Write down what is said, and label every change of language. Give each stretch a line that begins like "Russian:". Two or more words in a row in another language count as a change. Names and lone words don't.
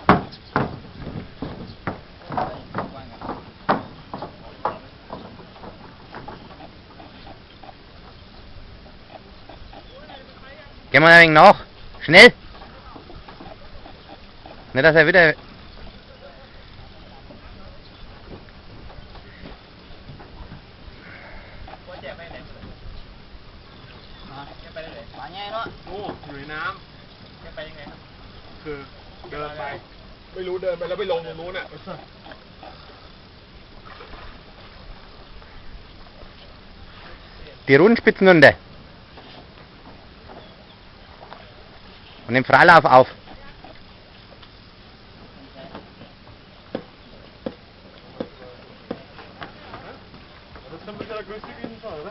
German: Gehen wir ein wenig nach. Schnell! Nicht, dass er wieder...
Thai: โอ้อยู่ในน้ำจะไปยังไงครับคือเดินไปไม่รู้เดินไปแล้วไปลงตรงนู้นอ่ะ
German: Die Rundspitzen runter. Und im Freilauf auf. Das ist ein bisschen der größte Gegenfall, oder?